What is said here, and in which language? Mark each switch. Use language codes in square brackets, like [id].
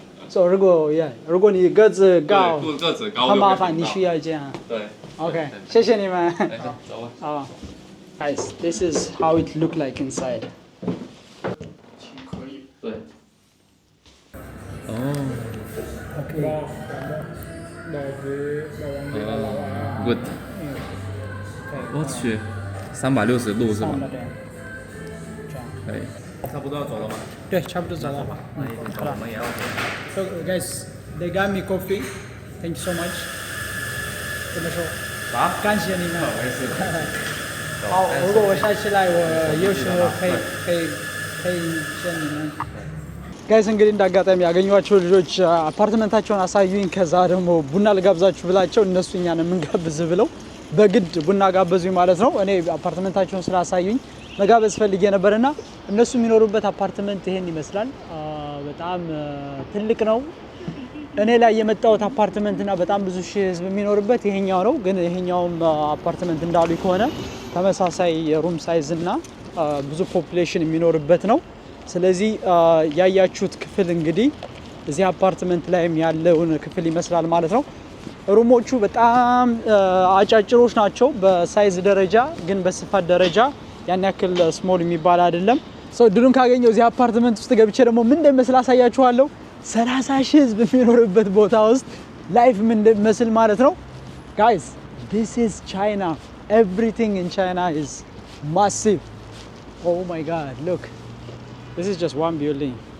[zh] So 如果你个子高，很麻烦，你需要这样。对。 OK， 谢谢你们。走吧。 [en] Guys, this is how it look like inside. [zh] 对。 OK。 Good。 我去，360度是吗？可以。差不多要走了吗？对，差不多走了。好了。 [en] So guys, they got me coffee. Thank you so much. [zh] 怎么说？感谢你们。没事。好，如果我下次来，我有时候可以见你们。 [am] ጋይስ እንግዲህ እንዳጋጣሚ ያገኘኋቸው ልጆች አፓርትመንታቸውን አሳዩኝ። ከዛ ደግሞ ቡና ልጋብዛችሁ ብላቸው እነሱ እኛን የምንጋብዝ ብለው በግድ ቡና ጋበዙኝ ማለት ነው። እኔ አፓርትመንታቸውን ስላሳዩኝ መጋበዝ ፈልጌ ነበርና እነሱ የሚኖሩበት አፓርትመንት ይሄን ይመስላል። በጣም ትልቅ ነው። እኔ ላይ የመጣሁት አፓርትመንትና በጣም ብዙ ሺህ ህዝብ የሚኖርበት ይሄኛው ነው። ግን ይሄኛውም አፓርትመንት እንዳሉ ከሆነ ተመሳሳይ የሩም ሳይዝ እና ብዙ ፖፑሌሽን የሚኖርበት ነው። ስለዚህ ያያችሁት ክፍል እንግዲህ እዚህ አፓርትመንት ላይም ያለውን ክፍል ይመስላል ማለት ነው። ሩሞቹ በጣም አጫጭሮች ናቸው በሳይዝ ደረጃ፣ ግን በስፋት ደረጃ ያን ያክል ስሞል የሚባል አይደለም። ሰው ድሉን ካገኘው እዚህ አፓርትመንት ውስጥ ገብቼ ደግሞ ምን እንደሚመስል አሳያችኋለሁ። 30 ሺህ ህዝብ የሚኖርበት ቦታ ውስጥ ላይፍ ምን እንደሚመስል ማለት ነው። ጋይስ [en] This is China. Everything in China is massive. Oh my God, look. This is just one building.